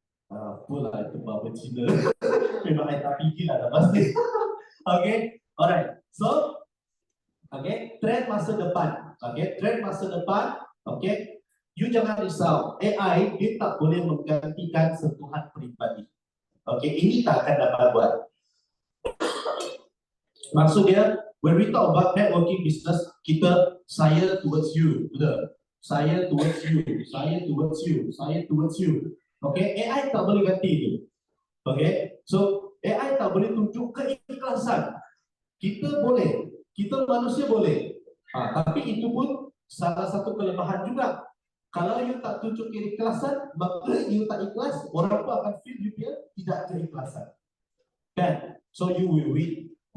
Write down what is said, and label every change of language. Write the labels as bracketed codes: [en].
[ms] Apalah itu bapa Cina. Memang saya tak fikir lah dah pasti. Okay? Alright. So, okay, trend masa depan. Okay, trend masa depan. Okay, you jangan risau. AI dia tak boleh menggantikan sentuhan peribadi. Okay, ini tak akan dapat buat. Maksudnya, [en] when we talk about networking business, [ms] saya [en] towards you, [ms] betul? Saya [en] towards you. [ms] Okay, AI tak boleh ganti itu. Okay, so AI tak boleh tunjuk keikhlasan. Kita boleh, kita manusia boleh. Tapi itu pun salah satu kelemahan juga. Kalau you tak tunjuk keikhlasan, maka you tak ikhlas, orang pun akan feel you tidak keikhlasan. Kan? [en] So you will win.